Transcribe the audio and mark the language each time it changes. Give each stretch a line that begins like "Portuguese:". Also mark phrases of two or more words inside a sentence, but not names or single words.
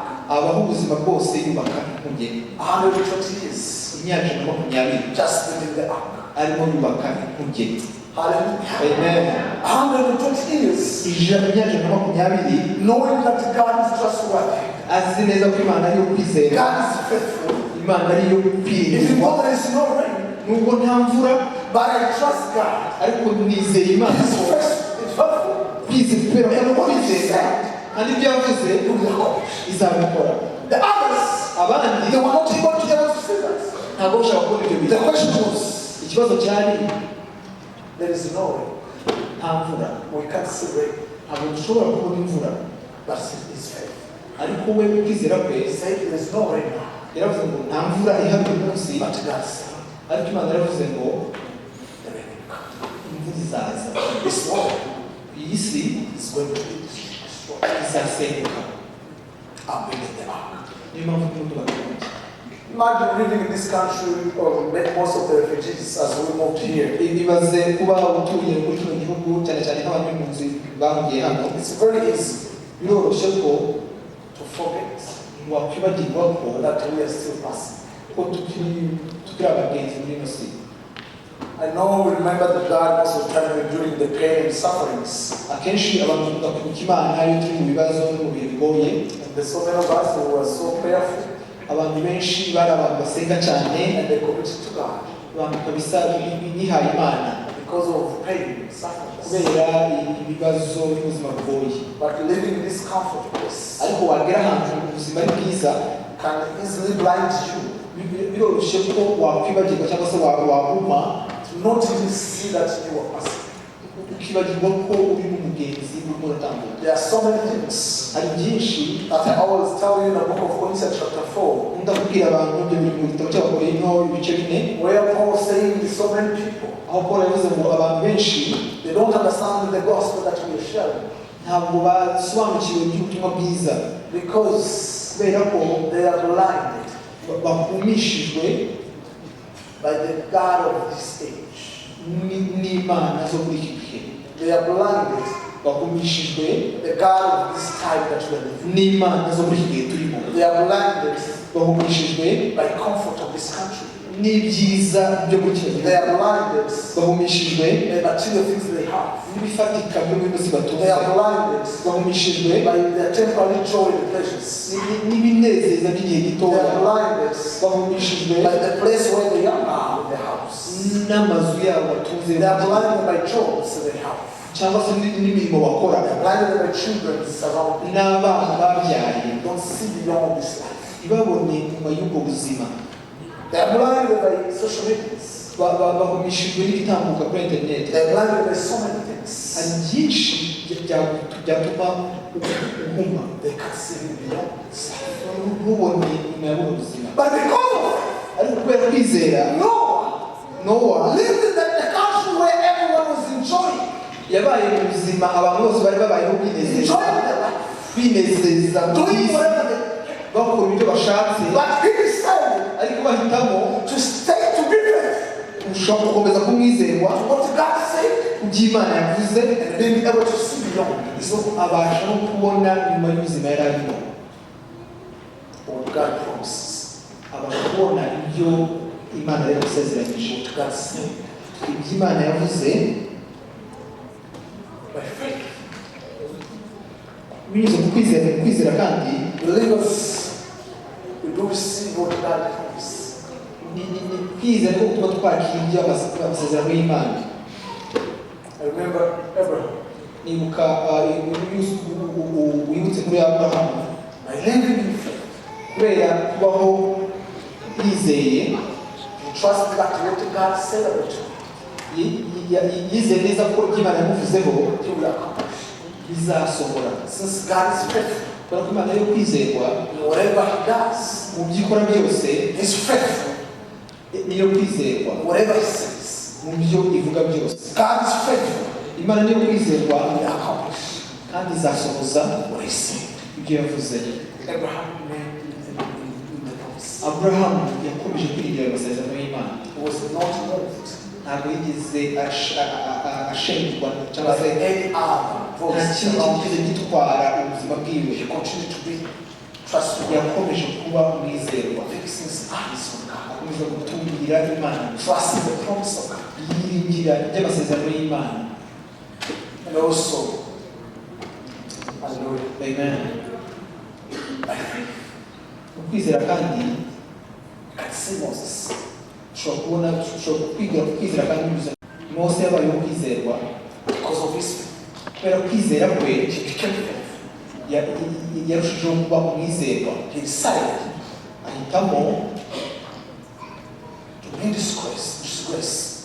Kinyarwanda: abaho ubuzima bwose yubaka inkuge
English: 120 years
Kinyarwanda: imyaka 20
English: just building the ark.
Kinyarwanda: arimo yubaka inkuge. Hallelujah. Amen.
English: 120 years
Kinyarwanda: imyaka 20
English: knowing that God is trustworthy.
Kinyarwanda: azi neza ko Imana ari iyo kwizera,
English: God is faithful.
Kinyarwanda: Imana ari iyo
English: Even
Kinyarwanda: kwiringirwa.
English: though there is no rain,
Kinyarwanda: Nubwo nta mvura
English: but I trust God.
Kinyarwanda: ariko nizeye Imana
English: He's
Kinyarwanda: ko
English: faithful.
Kinyarwanda: kwizera kandi ibyo yavuze izabikora.
English: The others,
Kinyarwanda: Abandi
English: they were not able to see that.
Kinyarwanda: ntabwo bashaka kubona ibyo bintu.
English: The question was,
Kinyarwanda: Ikibazo cyari
English: there is no rain.
Kinyarwanda: nta mvura.
English: We can't see rain.
Kinyarwanda: Ntabwo dushobora kubona imvura.
English: But his faith.
Kinyarwanda: Ariko we kwizera
English: He
Kinyarwanda: kwe
English: said there is no rain now.
Kinyarwanda: yaravuze ngo nta mvura ihari uyu munsi,
English: But God said,
Kinyarwanda: ariko Imana yaravuze ngo
English: the rain will come.
Kinyarwanda: imvura izaza.
English: This world
Kinyarwanda: Iyi si
English: is going to be destroyed.
Kinyarwanda: izasenyuka.
English: I'm building the ark.
Kinyarwanda: Niyo mpamvu turimo tubakunda.
English: Imagine living in this country, or most of the refugees as we moved here.
Kinyarwanda: Ibaze kuba utuye muri kino gihugu cyane cyane nk'abantu b'impunzi bahungiye hano.
English: It's very easy
Kinyarwanda: Biroroshye ko
English: to forget
Kinyarwanda: wakwibagirwa ko
English: that we are still passing.
Kinyarwanda: tukiri abagenzi muri ino si.
English: I know we remember that God most of the time during the pain and sufferings.
Kinyarwanda: Akenshi abantu bakunda kwibuka Imana iyo turi mu bibazo no mu bihe bigoye.
English: And there's so many of us who were so prayerful.
Kinyarwanda: Abantu benshi bari abantu basenga cyane
English: And they committed to God.
Kinyarwanda: abantu kabisa bihaye Imana
English: Because of pain and sufferings.
Kinyarwanda: kubera ibibazo n'ubuzima bugoye.
English: But living in this comfort place
Kinyarwanda: Ariko wagera ahantu ubuzima ari bwiza
English: can easily blind you
Kinyarwanda: biroroshye ko wakwibagirwa cyangwa se waguma
English: to not even see that you are passing.
Kinyarwanda: ukibagirwa ko uri n'umugenzi urimo uratambuka.
English: There are so many things
Kinyarwanda: Hari byinshi
English: that I always tell you in the book of Colossians chapter 4,
Kinyarwanda: ndakubwira abantu ibyo biri mu gitabo cy'Abakorinto ibice 4
English: where Paul is saying so many people,
Kinyarwanda: aho Paul yavuze ngo abantu benshi
English: they don't understand the gospel that we are sharing
Kinyarwanda: ntabwo basobanukiwe iby'ubutumwa bwiza
English: because
Kinyarwanda: kubera ko
English: they are blinded
Kinyarwanda: bakumishijwe
English: by the God of this age.
Kinyarwanda: n'Imana zo muri iki gihe.
English: They are blinded
Kinyarwanda: Bakumishijwe
English: the God of this time that we are living.
Kinyarwanda: n'Imana zo muri iki gihe turimo.
English: They are blinded
Kinyarwanda: Bahumishijwe
English: by comfort of this country.
Kinyarwanda: n'ibyiza byo muri kino
English: They
Kinyarwanda: gihugu.
English: are blinded
Kinyarwanda: Bahumishijwe
English: by material things they have.
Kinyarwanda: n'ibifatika byo muri ino si batunze.
English: They are blinded
Kinyarwanda: Bahumishijwe
English: by their temporary joy and pleasures.
Kinyarwanda: n'ibinezeza by'igihe
English: They
Kinyarwanda: gitoya.
English: are blinded
Kinyarwanda: Bahumishijwe
English: by the place where they are now in the house.
Kinyarwanda: n'amazu yabo batunze.
English: They are blinded by jobs they have.
Kinyarwanda: cyangwa se n'imirimo bakora.
English: They are blinded by children around them.
Kinyarwanda: n'abana babyaye
English: They don't see beyond this life.
Kinyarwanda: ntibabone nyuma y'ubwo buzima.
English: They are blinded by social media.
Kinyarwanda: Bahumishijwe n'ibitambuka kuri interineti.
English: They are blinded by so many things.
Kinyarwanda: Hari byinshi byatuma uhuma
English: They can't see beyond this life.
Kinyarwanda: ntubone nyuma y'ubwo buzima.
English: But because of
Kinyarwanda: ariko kubera kwizera Nowa
English: lived in the country where everyone was enjoying.
Kinyarwanda: yabaye mu buzima abantu bose bari babayeho
English: Enjoying their life.
Kinyarwanda: binezeza mu
English: Doing
Kinyarwanda: by'isi
English: whatever they
Kinyarwanda: bakora ibyo bashatse.
English: But he decided
Kinyarwanda: ariko bahitamo
English: to stay to be faithful.
Kinyarwanda: ushobora gukomeza kumwizerwa
English: What God said
Kinyarwanda: kuby'Imana yavuze
English: and being able to see beyond.
Kinyarwanda: so abasha no kubona nyuma y'ubuzima yari arimo.
English: What God promises.
Kinyarwanda: abasha kubona ibyo Imana yari yasezeranyije.
English: What God said.
Kinyarwanda: iby'Imana yavuze
English: By faith.
Kinyarwanda: binyuze mu kwizera kandi
English: Believers, we do receive what God promised.
Kinyarwanda: ni kwizera ko tuba twakira ibyo amasezerano y'Imana.
English: I remember Abraham.
Kinyarwanda: nibuka wibutse kuri Aburahamu
English: By living in faith,
Kinyarwanda: kubera kubaho yizeye
English: he trusted that what God said about him,
Kinyarwanda: yizeye neza ko iby'Imana yamuvuzeho
English: he will accomplish.
Kinyarwanda: bizasohora.
English: Since God is faithful,
Kinyarwanda: kubera ko Imana yo kwizerwa
English: in whatever he does,
Kinyarwanda: mu byo ikora byose
English: he's faithful.
Kinyarwanda: niyo kwizerwa
English: In whatever he says,
Kinyarwanda: mu byo ivuga byose.
English: God is faithful.
Kinyarwanda: Imana niyo kwizerwa
English: He will accomplish
Kinyarwanda: kandi izasohoza
English: what he said.
Kinyarwanda: ibyo yavuze.
English: Abraham remained in the promise.
Kinyarwanda: Aburahamu yakomeje kwiringira amasezerano y'Imana.
English: He was not moved
Kinyarwanda: ntabwo yigeze ashengurwa cyangwa
English: by
Kinyarwanda: se
English: any other
Kinyarwanda: nta
English: voice
Kinyarwanda: kintu
English: around
Kinyarwanda: kigeze
English: him.
Kinyarwanda: gitwara ubuzima bwiwe.
English: He continued to be trustworthy.
Kinyarwanda: yakomeje kuba umwizerwa,
English: Fixing his eyes on God.
Kinyarwanda: akomeza gutungira Imana,
English: Trusting the promise of God.
Kinyarwanda: yiringira iby'amasezerano y'Imana.
English: And also, hallelujah, Amen. by faith,
Kinyarwanda: Ukwizera kandi
English: you can see Moses.
Kinyarwanda: ushobora kwizera kandi binyuze Mose yabayeho kwizerwa
English: Because of his faith,
Kinyarwanda: kubera kwizera kwe
English: he became faithful.
Kinyarwanda: yarushijeho kuba umwizerwa.
English: He decided
Kinyarwanda: ahitamo
English: to be disgrace